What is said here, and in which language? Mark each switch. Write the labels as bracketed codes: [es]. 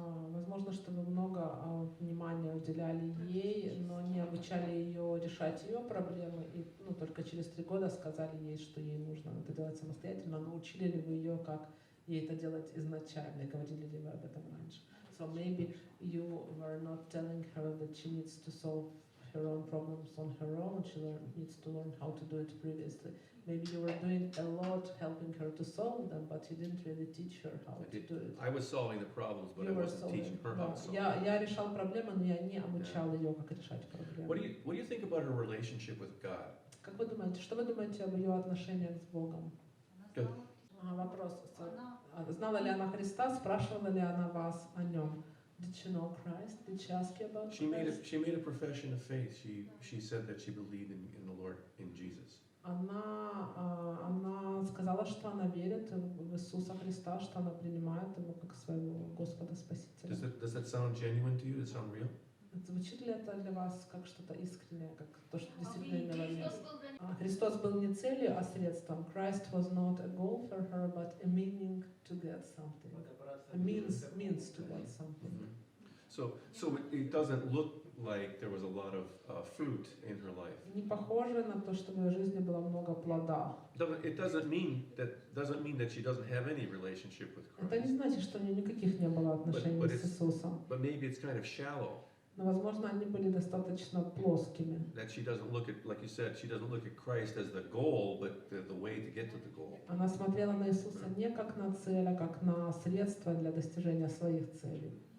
[ru] Возможно, что вы много внимания уделяли ей, но не обучали ее решать ее проблемы, и только через 3 года сказали ей, что ей нужно это делать самостоятельно. Научили ли вы ее, как ей это делать изначально, и говорили ли вы об этом раньше? [en] So maybe you were not telling her that she needs to solve her own problems on her own, she needs to learn how to do it previously. Maybe you were doing a lot helping her to solve them, but you didn't really teach her how to do it. I was solving the problems, but I You were wasn't teaching her how to solve them. [ru] Я решал проблемы, но я не обучал ее, как решать проблемы. [en] What do you think about her relationship with God? [ru] Как вы думаете, что вы думаете об ее отношениях с Богом? [en] Good. [ru] Вопрос. Знала ли она Христа? Спрашивала ли она вас о нем? [en] Did she know Christ? Did she ask you about Christ? She made a profession of faith. She said that she believed in the Lord, in Jesus. [ru] Она сказала, что она верит в Иисуса Христа, что она принимает его как своего Господа Спасителя. [en] Does that sound genuine to you? Does it sound real? [ru] Звучит ли это для вас как что-то искреннее, как то, что действительно имело место? Христос был не целью, а средством. [en] Christ was not a goal for her, but a meaning to get something. A means to get something. So it doesn't look like there was a lot of fruit in her life. [ru] Не похоже на то, что в ее жизни было много плода. [en] It doesn't mean that she doesn't have any relationship with [ru] Это не [en] Christ. [ru] значит, что у нее никаких не было отношений [en] But [ru] с Иисусом. [en] But maybe it's kind of shallow. [ru] Но, возможно, они были достаточно плоскими. [en] That she doesn't look at, like you said, she doesn't look at Christ as the goal, but the way to get to the goal. [ru] Она смотрела на Иисуса не как на цель, а как на средство для достижения своих целей.